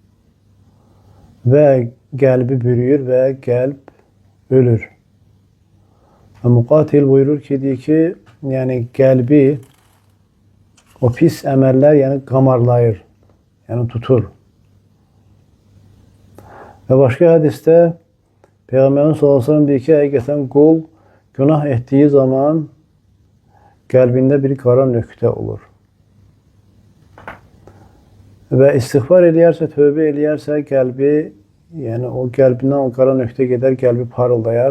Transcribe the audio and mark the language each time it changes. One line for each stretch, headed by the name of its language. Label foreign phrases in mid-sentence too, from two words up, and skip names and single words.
Azerbaijani: Ve qəlbi bürüyür ve qəlb ölür. Ve Muqatil buyurur ki,
Turkish: diyor ki,
Azerbaijani: yani qəlbi o pis əməllər, yani qamarlayır, yani tutur.
Turkish: Ve başka hadiste Peygamberin
Arabic: sallallahu aleyhi ve sellem
Turkish: diyor ki,
Azerbaijani: həqiqətən qul günah
Turkish: ettiği zaman
Azerbaijani: qəlbində bir qara nöqtə olur. Ve istiğfar eləyərsə, tövbə eləyərsə, qəlbi yani o qəlbindən o qara nöqtə gedər, qəlbi parıldayar.